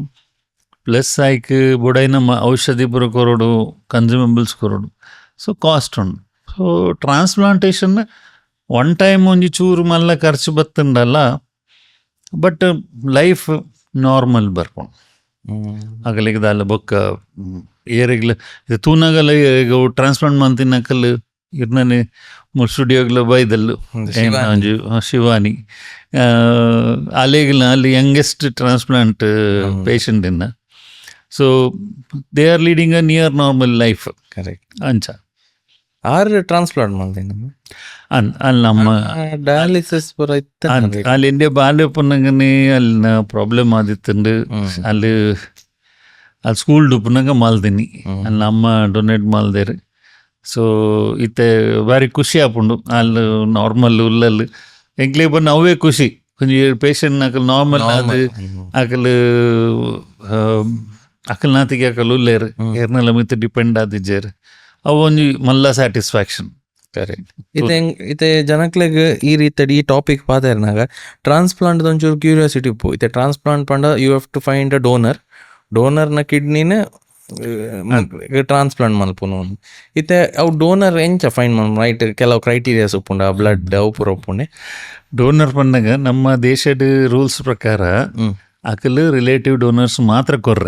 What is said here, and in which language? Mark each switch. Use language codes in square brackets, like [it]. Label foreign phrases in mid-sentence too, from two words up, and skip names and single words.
[tcy] ಪ್ಲಸ್ ಐಕ್ ಬುಡೈನ ಔಷಧಿ ಬರೋ ಕೊರೋಡು, ಕನ್ಸ್ಯೂಮಬಲ್ಸ್ ಕೊರೋಡು. ಸೊ ಕಾಸ್ಟ್ ಉಂಡು. ಸೊ [en] transplantation one time [tcy] ಒಂಜಿ ಚೂರು ಮಲ್ಲ ಖರ್ಚು ಬತ್ತುಂಡಲ್ಲ, [en] but life normal [tcy] ಬರ್ಪುಂಡು ಅಗಲಿಗೆ ದಾಲ. ಬೊಕ್ಕ ಏರಿಗ್ಲ ಇದು ತೂನಾಗಲ್ಲ ಈಗ ಟ್ರಾನ್ಸ್ಪ್ಲಾಂಟ್ ಮಂತಿನಕಲ್ ಇರ್ನೇ ಸ್ಟುಡಿಯೋಗ್ಲ ಬೈದಲ್ಲು ಒಂಜಿ ಶಿವಾನಿ ಅಲೆಗ್ಲ ಅಲ್ಲಿ [en] youngest transplant patient [tcy] ಇನ್ನ. [en] So they are leading a near normal life. ಕರೆಕ್ಟ್. [tcy] ಅಂಚ [kn] ಟ್ರಾನ್ಸ್ಪ್ಲಾಂಟ್ ಮಾಡ್ತೀನಿ [tcy] ಅಲ್ಲಿ ನಮ್ಮ ಡಯಾಲಿಸಿಸ್ ಅಲ್ಲಿ ಇಂಡಿಯಾ ಬಾಲ್ಯ ಪುನಗನೆ ಅಲ್ಲಿನ ಪ್ರಾಬ್ಲಮ್ ಆದಿತ್ತಂಡು ಅಲ್ಲಿ ಸ್ಕೂಲ್ ಡುಪ್ನಾಗ ಮಾಲ್ದಿನಿ ಅಲ್ಲಿ ನಮ್ಮ ಡೊನೇಟ್ ಮಾಲ್ದೇರು. ಸೊ ಇತ್ತೆ ಬಾರಿ ಖುಷಿ ಆಪುಂಡು ಅಲ್ಲಿ ನಾರ್ಮಲ್ ಉಲ್ಲಲ್ಲಿ ಎಂಕ್ಲೆ ಬಂದು ಅವೇ ಖುಷಿ. ಕೊಂಚ ಪೇಷಂಟ್ ಅಕಲ್ ನಾರ್ಮಲ್ ಅದು ಅಕಲ್ ಅಕಲ್ನಾತಿಗೆ ಅಕಲ್ ಉಲ್ಲೇರು ಏರ್ನೆಲ್ಲ ಮಿತ್ ಡಿಪೆಂಡ್ ಆದಿಜ್ಜೇರು ಅವು ಒಂಜಿ ಮಲ್ಲ ಸ್ಯಾಟಿಸ್ಫ್ಯಾಕ್ಷನ್. ಕರೆಕ್ಟ್. ಇತ್ತೆ ಜನಕ್ಲೆಗ್ ಈ ರೀತಿ ಈ ಟಾಪಿಕ್ ಪಾದರ್ನಾಗ ಟ್ರಾನ್ಸ್ಪ್ಲಾಂಟ್ ಒಂಚೂರು ಕ್ಯೂರಿಯಾಸಿಟಿ ಇಪ್ಪು. ಇತ್ತೆ ಟ್ರಾನ್ಸ್ಪ್ಲಾಂಟ್ ಪಂಡ [en] you have to find a donor [tcy] ಕಿಡ್ನಿನ ಟ್ರಾನ್ಸ್ಪ್ಲಾಂಟ್ ಮಲ್ಪುನು. ಇತ್ತೆ ಅವು ಡೋನರ್ ಎಂಚ ಫೈಂಡ್ ಮಲ್ಪು ರೈಟ್ ಕೆಲವು ಕ್ರೈಟೀರಿಯಾಸ್ ಉಪ್ಪುಂಡ ಬ್ಲಡ್ ಅವು ಪೂರ ಉಪ್ಪುಂಡೆ. ಡೋನರ್ ಪಂಡಾಗ ನಮ್ಮ ದೇಶದ ರೂಲ್ಸ್ ಪ್ರಕಾರ ಅಕಲ್ [en] relative donors [tcy] ಮಾತ್ರ ಕೊರ್ರೆ.